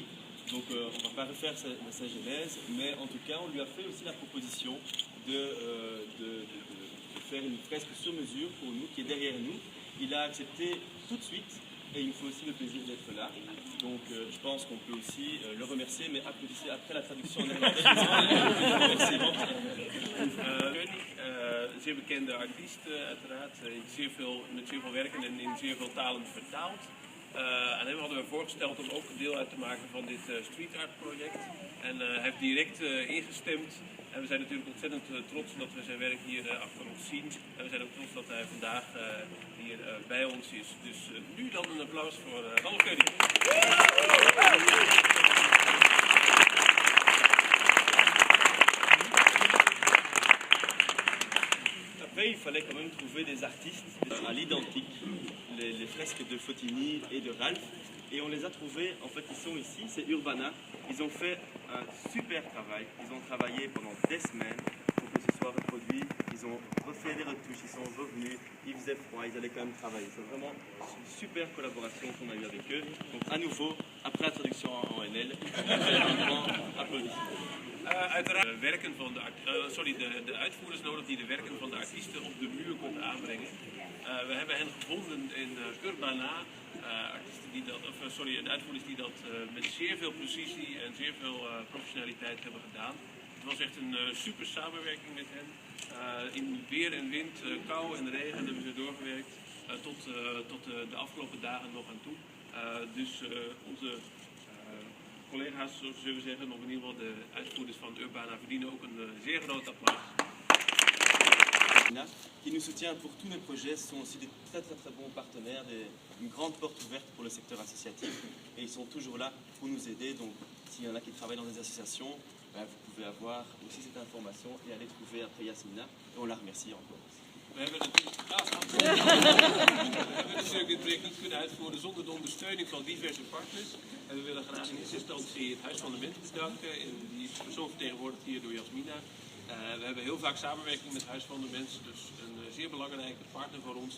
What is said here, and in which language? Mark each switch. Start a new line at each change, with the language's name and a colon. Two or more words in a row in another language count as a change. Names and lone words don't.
French: Donc on ne va pas refaire sa genèse, mais en tout cas on lui a fait aussi la proposition de faire une fresque sur mesure pour nous, qui est derrière nous. Il a accepté tout de suite et il me fait aussi le plaisir d'être là. Donc je pense qu'on peut aussi le remercier, mais applaudissez après la traduction en néerlandais. Merci.
Dutch: Zeer bekende artiest uiteraard, met zeer veel werken en in zeer veel talen vertaald. Aan hem hadden we voorgesteld om ook deel uit te maken van dit
English: street art
Dutch: project. En hij heeft direct ingestemd. En we zijn natuurlijk ontzettend trots dat we zijn werk hier achter ons zien. En we zijn ook trots dat hij vandaag hier bij ons is. Dus nu dan een applaus voor Ralph Konig.
French: Après, il fallait quand même trouver des artistes à l'identique, les fresques de Fotini et de Ralph. Et on les a trouvés, en fait ils sont ici, c'est Urbana. Ils ont fait un super travail, ils ont travaillé pendant des semaines pour que ce soit reproduit. Ils ont refait des retouches, ils sont revenus, il faisait froid, ils allaient quand même travailler. C'est vraiment une super collaboration qu'on a eue avec eux. Donc à nouveau, après la traduction en NL, un grand applaudissement.
Dutch: Uiteraard werken van de uitvoerders nodig die de werken van de artiesten op de muur kunnen aanbrengen. We hebben hen gevonden in Urbana, de uitvoerders die dat met zeer veel precisie en zeer veel professionaliteit hebben gedaan. Het was echt een super samenwerking met hen. In weer en wind, kou en regen hebben ze doorgewerkt tot de afgelopen dagen nog aan toe. Dus onze collega's, zo zullen we zeggen, of in ieder geval de uitvoerders van Urbana verdienen ook een zeer groot applaus.
French: Qui nous soutient pour tous nos projets, ce sont aussi des très bons partenaires, une grande porte ouverte pour le secteur associatif et ils sont toujours là pour nous aider. Donc s'il y en a qui travaillent dans des associations, vous pouvez avoir aussi cette information et aller trouver après Yasmina et on la remercie encore.
Dutch: We hebben natuurlijk dit project niet kunnen uitvoeren zonder de ondersteuning van diverse partners. En we willen graag in eerste instantie het Huis van de Mens bedanken. En die is persoonlijk vertegenwoordigd hier door Yasmina. We hebben heel vaak samenwerking met het Huis van de Mens, dus een zeer belangrijke partner voor ons.